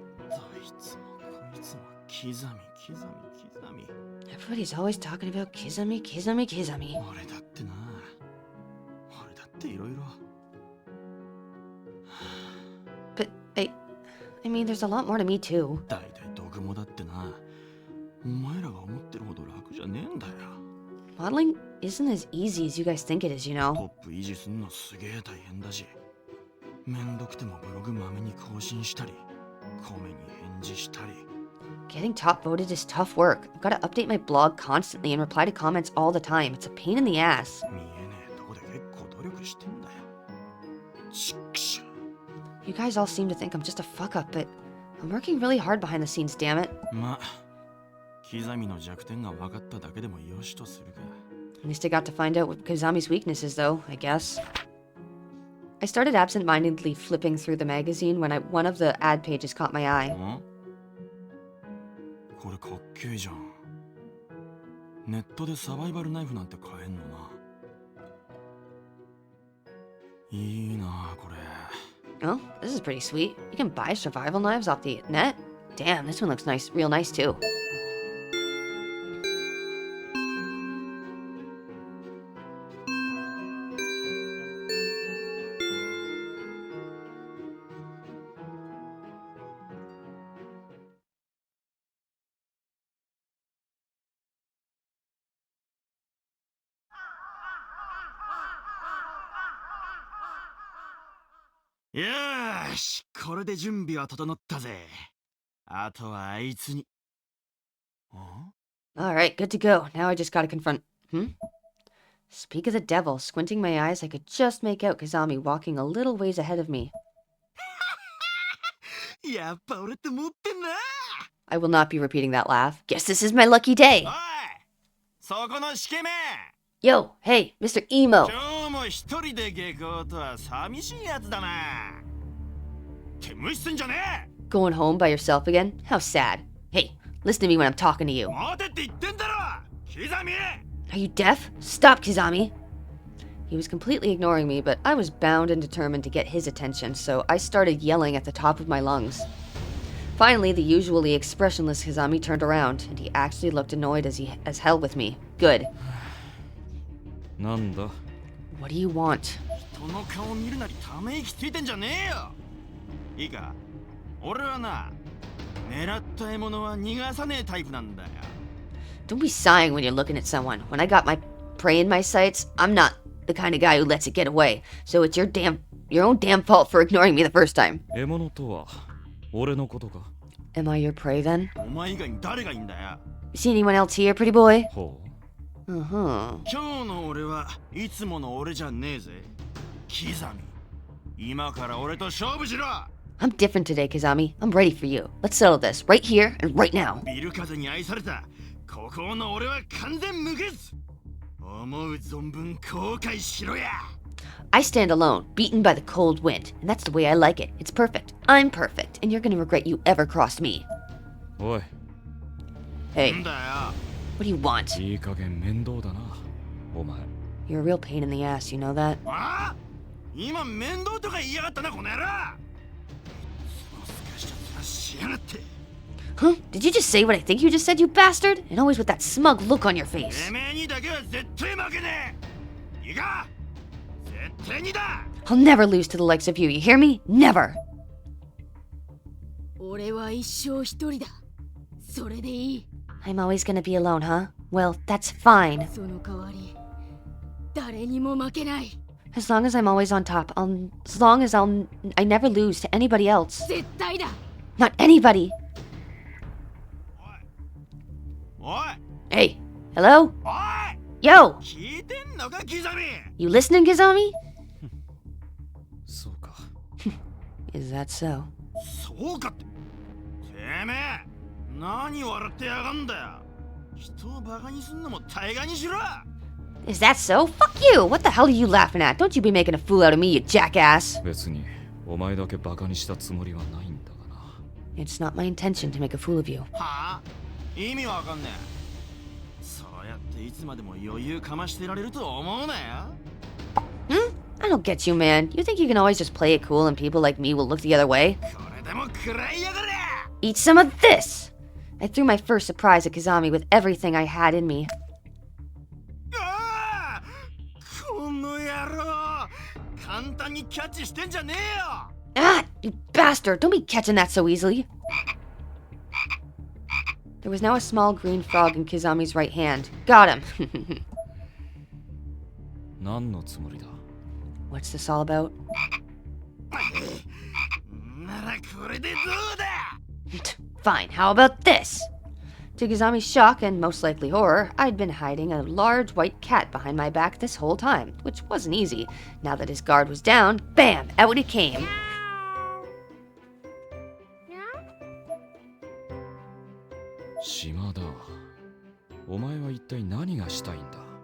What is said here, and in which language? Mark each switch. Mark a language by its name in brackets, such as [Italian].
[Japanese] どいつもこいつも刻み。 [English] Everybody's always talking about Kizami. [Japanese] 俺だってな。俺だっていろいろ。 [English] But I mean, there's a lot more to me too. [Japanese] だいたい毒もだってな。お前らが思ってるほど楽じゃねえんだよ。 [English] Modeling isn't as easy as you guys think it is, you [Japanese] ト [English] know. [Japanese] ップ維持すんのすげえ大変だし、めんどくてもブログまめに更新したり、コメに返事したり。 [English] Getting top voted is tough work. I've got to update my blog constantly and reply to comments all the time. It's a pain in the ass. [Japanese] 見えねえとこで結構努力してんだよ。ちっくしょ。 [English] You guys all seem to think I'm just a fuck up, but I'm working really hard behind the scenes, damn it. [Japanese] まあ、刻みの弱点が分かっただけでもよしとするか。 [English] At least I got to find out what Kazami's weakness is, though, I guess. I started absent-mindedly flipping through the magazine when one of the ad pages caught my eye. [Japanese] ん？これかっけえじゃん。ネットでサバイバルナイフなんて買えんのな。いいなあこれ。 [English] Oh, this is pretty sweet. You can buy survival knives off the net? Damn, this one looks nice, real nice too. [Japanese] 「よーし、これで準備は整ったぜ。あとはあいつに。」 [English] Alright, good to go. Now I just gotta confront... Speak of the devil, squinting my eyes, I could just make out Kazami walking a little ways ahead of me. [Japanese] やっぱ俺って持ってんな。 [English] I will not be repeating that laugh. Guess this is my lucky day. [Japanese] おい、そこのシケメン。 [English] Yo, hey, Mr. Emo. [Japanese] 今日も一人で下校とは寂しいやつだな。って無視すんじゃねえ。 [English] Going home by yourself again? How sad. Hey, listen to me when I'm talking to you. [Japanese] 待てって言ってんだろ。刻み。 [English] Are you deaf? Stop, Kizami. He was completely ignoring me, but I was bound and determined to get his attention, so I started yelling at the top of my lungs. Finally, the usually expressionless Kizami turned around, and he actually looked annoyed as hell with me. Good. [Japanese] なんだ [English] What do you want? [Japanese] 人の顔見るなりため息ついてんじゃねえよ。いいか、俺はな、狙った獲物は逃がさねえタイプなんだよ。 [English] Don't be sighing when you're looking at someone. When I got my prey in my sights, I'm not the kind of guy who lets it get away. So it's your own damn fault for ignoring me the first time. [Japanese] 獲物とは俺のことか [English] Am I your prey then? [Japanese] お前以外に誰がいいんだよ。 [English] See anyone else here, pretty boy? ほ Uh-huh. [Japanese] 今日の俺はいつもの俺じゃねえぜ。刻み。今から俺と勝負しろ。 [English] I'm different today, Kazami. I'm ready for you. Let's settle this right here and right now. [Japanese] ビル風に愛された孤高の俺は完全無欠。思う存分後悔しろや。 [English] I stand alone, beaten by the cold wind, and that's the way I like it. It's perfect. I'm perfect, and you're gonna regret you ever crossed me. [Japanese] うおい [English] Hey, [Japanese] なんだよ。 [English] what do you want? [Japanese] いい加減面倒だなお前 [English] You're a real pain in the ass, you know that? [Japanese] ああ、今面倒とか言いやがったなこの野郎。もすかしちゃったしやがって。 [English] Huh? Did you just say what I think you just said, you bastard? And always with that smug look on your face. [Japanese] てめえにだけは絶対負けねえ。いいか、絶対にだ。 [English] I'll never lose to the likes of you, you hear me? Never! [Japanese] 俺は一生一人だ。それでいい。 [English] I'm always gonna be alone, huh? Well, that's fine. [Japanese] その代わり誰にも負けない。 [English] As long as I'm always on top, as long as I never lose to anybody else. [Japanese] 絶対だ。 [English] Not anybody! [Japanese] おい [English] Hey, hello? [Japanese] おい、 [English] Yo! [Japanese] 聞いてんのかキザミ。 [English] You listening, Kizami? [Japanese] そうか。 [English] Is that so? [Japanese] そうかって。てめえ何笑ってやがんだよ。人をバカにすんのも大概にしろ。 [English] Is that so? Fuck you! What the hell are you laughing at? Don't you be making a fool out of me, you jackass! [Japanese] 別にお前だけバカにしたつもりはないんだがな。 [English] It's not my intention to make a fool of you. [Japanese] はあ、意味わかんねえ。そうやっていつまでも余裕かましてられると思うなよ。 [English] I don't get you, man. You think you can always just play it cool and people like me will look the other way? [Japanese] これでも食らいやがれ。 [English] Eat some of this! I threw my first surprise at Kizami with everything I had in me. [Japanese] ああ、この野郎、簡単にキャッチしてんじゃねえよ。 [English] Ah! You bastard! Don't be catching that so easily! There was now a small green frog in Kizami's right hand. Got him! [Japanese] 何のつもりだ。 [English] What's this all about? [Japanese] ならこれでどうだ。 [English] Fine, how about this? To Kizami's shock and most likely horror, I'd been hiding a large white cat behind my back this whole time, which wasn't easy. Now that his guard was down, bam, out it came. [Japanese] 島田、お前は一体何がしたいんだ。